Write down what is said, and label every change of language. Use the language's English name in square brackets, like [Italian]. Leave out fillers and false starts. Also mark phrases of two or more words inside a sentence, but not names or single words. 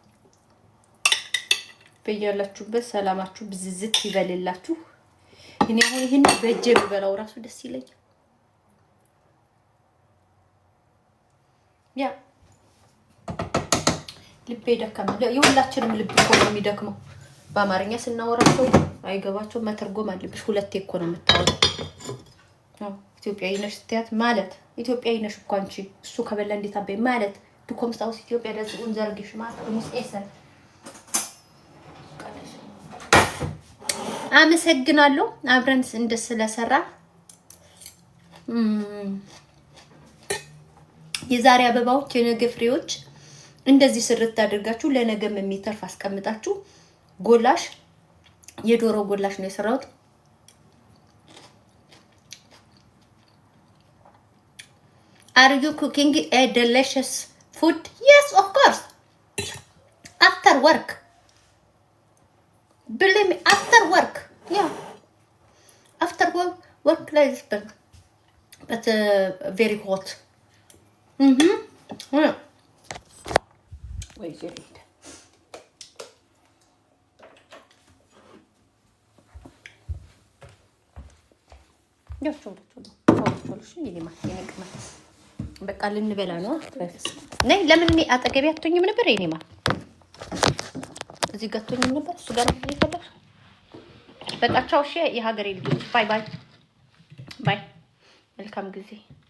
[Amharic] በያላችሁበት ሰላማችሁ ብዝዝት ይበልላችሁ። እኔ አሁን ይሄን በእጄ ብበላው ራሱ ደስ ይለኛል። ያ ልቤ ደከመ። የሁላችንም ልብ እኮ ነው የሚደክመው። በአማርኛ ስናወራቸው አይገባቸው መተርጎም አለብሽ። ሁለቴ እኮ ነው የምታወራው። ኢትዮጵያዊ ነሽ ስትያት ማለት ኢትዮጵያዊ ነሽ እኮ አንቺ እሱ ከበላ እንዴት አበይ ማለት [German] du kommst aus Äthiopien das ist unser Geschmack du musst essen [Amharic] አመሰግናለሁ አብረን እንደስለሰራ የዛሬ አበባዎች የነገ ፍሬዎች እንደዚህ ስርት አድርጋችሁ ለነገም የሚተርፍ አስቀምጣችሁ ጎላሽ የዶሮ ጎላሽ ነው የሰራሁት [English] Are you cooking a delicious food? Yes, of course. After work. Believe me, after work. Yeah. After work like this, but very hot. Yeah. Wait, you read. Yes, [Amharic] በቃ ልንበላ ነው። ነይ ለምን እኔ አጠገቤ አትሆኝም ነበር? እኔማ እዚህ ጋር አትሆኝም ነበር? እሱ ጋር ነው ይፈለግ። በቃ ቻው። እሺ የሀገሬ ልጆች [English] bye bye bye። [Amharic] መልካም ጊዜ